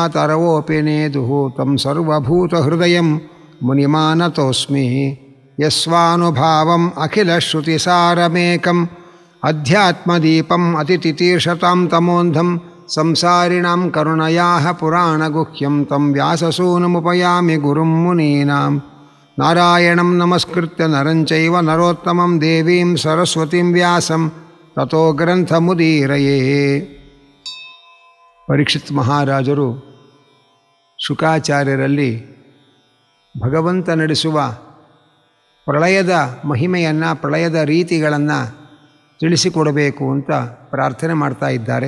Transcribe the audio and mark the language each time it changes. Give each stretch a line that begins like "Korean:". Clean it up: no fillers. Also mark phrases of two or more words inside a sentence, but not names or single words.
Sanskrit: ತರವೋಪಿ ನೇದುಃ तं ಸರ್ವಭೂತಹೃದಯಂ ಮುನಿಮಾನತೋಸ್ಮಿ ಯಸ್ವಾನುಭಾವಂ ಅಖಿಲಶ್ರುತಿಸಾರಮೇಕಂ ಅಧ್ಯಾತ್ಮದೀಪಂ ಅತಿತಿತೀರ್ಷತಾಂ ತಮೋಂಧಂ ಸಂಸಾರಿಣಾಂ ಕರುಣಯಾಃ ಪುರಾಣಗುಹ್ಯಂ तं ವ್ಯಾಸಸೂನುಮುಪಯಾಮಿ ಗುರುಂ ಮುನೀನಾಂ ನಾರಾಯಣಂ ನಮಸ್ಕೃತ್ಯ ನರಂ ಚೈವ ನರೋತ್ತಮಂ ದೇವೀಂ ಸರಸ್ವತಿಂ ವ್ಯಾಸಂ ತತೋ ಗ್ರಂಥಮುದೀರಯೇ.
Kannada: ಪರೀಕ್ಷಿತ್ ಮಹಾರಾಜರು ಶುಕಾಚಾರ್ಯರಲ್ಲಿ ಭಗವಂತ ನಡೆಸುವ ಪ್ರಳಯದ ಮಹಿಮೆಯನ್ನು, ಪ್ರಳಯದ ರೀತಿಗಳನ್ನು ತಿಳಿಸಿಕೊಡಬೇಕು ಅಂತ ಪ್ರಾರ್ಥನೆ ಮಾಡ್ತಾ ಇದ್ದಾರೆ.